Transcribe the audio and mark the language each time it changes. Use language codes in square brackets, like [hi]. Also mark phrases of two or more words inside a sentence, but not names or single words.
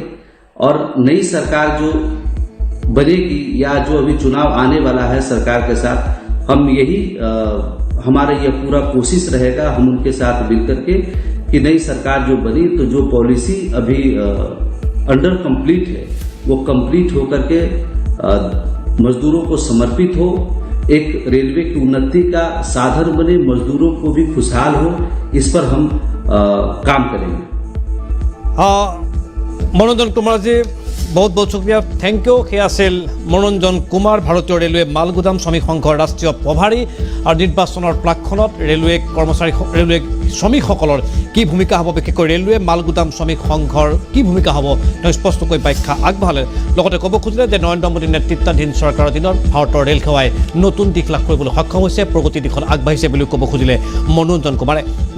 [hi] और नई सरकार जो बनेगी या जो अभी चुनाव आने वाला है सरकार के साथ, हम यही हमारा यह पूरा कोशिश रहेगा, हम उनके साथ मिल करके कि नई सरकार जो बनी तो जो पॉलिसी अभी [en] under complete [hi] है वो कंप्लीट होकर के मजदूरों को समर्पित हो, एक रेलवे की उन्नति का साधन बने, मजदूरों को भी खुशहाल हो, इस पर हम काम करेंगे। मनोरंजन कुमार जी, बहुत बहुत शुक्रिया, [en] thank you. [as] সেয়া আছিল মনোৰঞ্জন কুমাৰ, ভাৰতীয় ৰেলৱে মালগুদাম শ্ৰমিক সংঘৰ ৰাষ্ট্ৰীয় প্ৰভাৰী। আৰু নিৰ্বাচনৰ প্ৰাকখনত ৰেলৱে শ্ৰমিকসকলৰ কি ভূমিকা হ'ব, বিশেষকৈ ৰেলৱে মালগুদাম শ্ৰমিক সংঘৰ কি ভূমিকা হ'ব, তেওঁ স্পষ্টকৈ ব্যাখ্যা আগবঢ়ালে। লগতে ক'ব খুজিলে যে নৰেন্দ্ৰ মোদী নেতৃত্বাধীন চৰকাৰৰ দিনত ভাৰতৰ ৰেল সেৱাই নতুন দিশ লাভ কৰিবলৈ সক্ষম হৈছে, প্ৰগতি দিশত আগবাঢ়িছে বুলি ক'ব খুজিলে মনোৰঞ্জন কুমাৰে।